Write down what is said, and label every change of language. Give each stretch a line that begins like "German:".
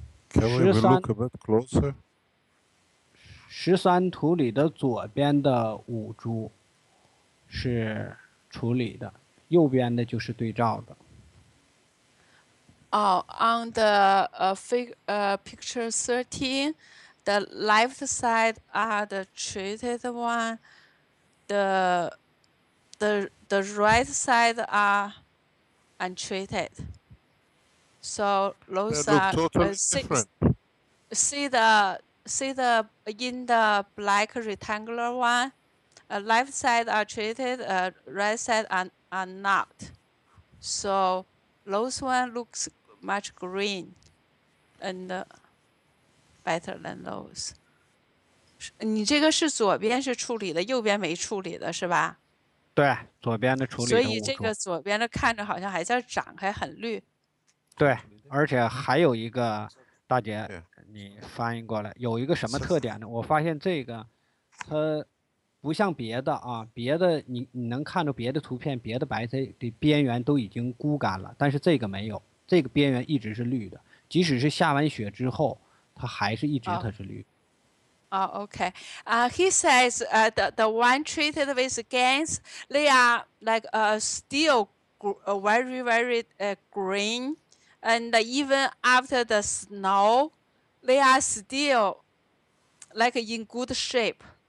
English: ？Can we look a bit closer?
Chinese: 13图里的左边的5株是处理的，右边的就是对照的。
English: On the picture 13, the left side are the treated one. The right side are untreated. So those are totally different. See the in the black rectangular one, left side are treated, right side are not. So those one looks much green and better than those.
Chinese: 你这个是左边是处理的，右边没处理的是吧？对，左边的处理的。所以这个左边的看着好像还在长，还很绿。对，而且还有一个，大姐，你翻译过来有一个什么特点呢？我发现这个，它不像别的啊，别的你能看到别的图片，别的白菜的边缘都已经枯干了，但是这个没有，这个边缘一直是绿的，即使是下完雪之后，它还是一直它是绿。
English: Okay. He says the one treated with GANs, they are like still very, very green. And even after the snow, they are still like in good shape.